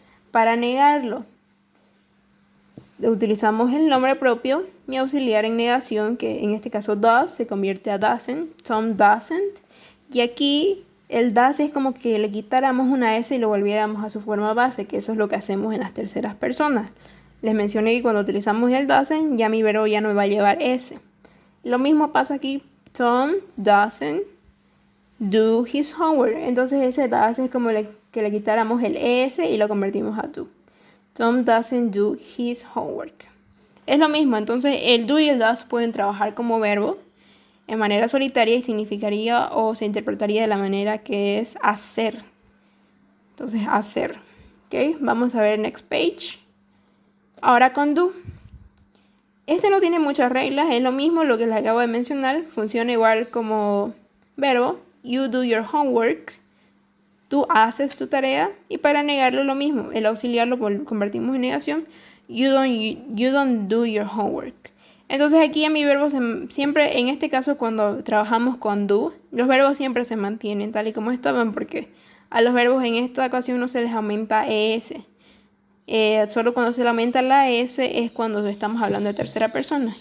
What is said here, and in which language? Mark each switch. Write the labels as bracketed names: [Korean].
[Spanish] Para negarlo, utilizamos el nombre propio, mi auxiliar en negación, que en este caso does, se convierte a doesn't. Tom doesn't. Y aquí el does es como que le quitáramos una S y lo volviéramos a su forma base, que eso es lo que hacemos en las terceras personas. Les mencioné que cuando utilizamos el doesn't, ya mi verbo ya no me va a llevar S. Lo mismo pasa aquí. [English] Tom doesn't do his homework. [Spanish] Entonces ese does es como que le quitáramos el S y lo convertimos a do. [English] Tom doesn't do his homework. [Spanish] Es lo mismo, entonces el do y el does pueden trabajar como verbo en manera solitaria y significaría o se interpretaría de la manera que es hacer. Entonces hacer. ¿Ok? Vamos a ver next page. Ahora con do. Este no tiene muchas reglas, es lo mismo lo que les acabo de mencionar. Funciona igual como verbo. [English] You do your homework. [Spanish] Tú haces tu tarea. Y para negarlo lo mismo. El auxiliar lo convertimos en negación. [English] You don't do your homework. [Spanish] Entonces aquí a mi verbo siempre, en este caso cuando trabajamos con do, los verbos siempre se mantienen tal y como estaban porque a los verbos en esta ocasión no se les aumenta ES. Solo cuando se le aumenta la S es cuando estamos hablando de tercera persona.